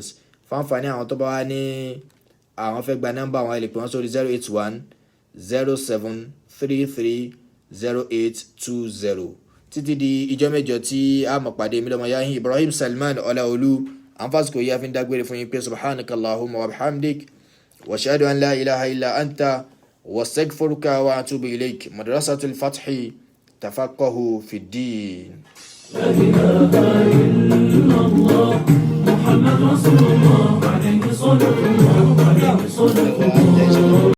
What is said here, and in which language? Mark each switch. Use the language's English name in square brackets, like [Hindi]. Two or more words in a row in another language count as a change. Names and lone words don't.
[Yoruba] fáǹfààní àwọn tó bá wá ní àwọn fẹ́ gba nọ́mbà wọn, a lè pè wọ́n sórí 08107330820. títí di ìjọ́ mẹ́jọ tí a mọ̀ pàdé mi lọ́mọ yáhìn Ibrahim Salman Ọláolú. àǹfààsìkò yìí a fi ń dágbére fún yín pé [Arabic] سبحانك اللهم وبحمدك وأشهد أن لا إله إلا أنت أستغفرك وأتوب إليك. Madrasatul Fathi, تفقهوا في الدين. لا إله إلا الله محمد رسول الله عليه صلاة الله عليه صلاة الله.